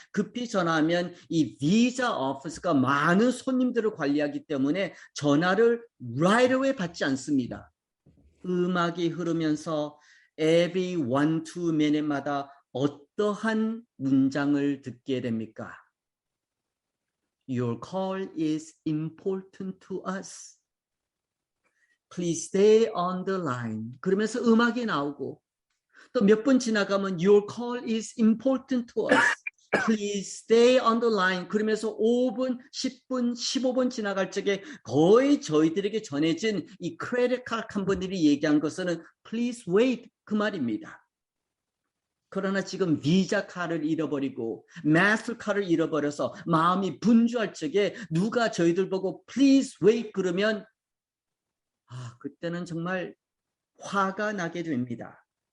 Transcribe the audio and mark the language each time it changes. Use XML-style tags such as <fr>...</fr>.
<ko>급히 전화하면 이 비자 오피스가 많은 손님들을 관리하기 때문에 전화를</ko> <en>right away</en> <ko>받지 않습니다. 음악이 흐르면서</ko> <en>every 1-2 minute</en> <ko>마다 어떠한 문장을 듣게 됩니까?</ko> <en>Your call is important to us. Please stay on the line.</en> <ko>그러면서 음악이 나오고 또 몇 번 지나가면</ko> <en>Your call is important to us. Please stay on the line.</en> <ko>그러면서 5분, 10분, 15분 지나갈 적에 거의 저희들에게 전해진 이 크레딧 카드 컴퍼니들이 얘기한 것은</ko> <en>Please wait</en> <ko>그 말입니다. 그러나 지금 비자 카드를 잃어버리고 마스터 카드를 잃어버려서 마음이 분주할 적에 누가 저희들 보고</ko> <en>Please wait</en> <ko>그러면 그때는 정말 화가 나게 됩니다.</ko>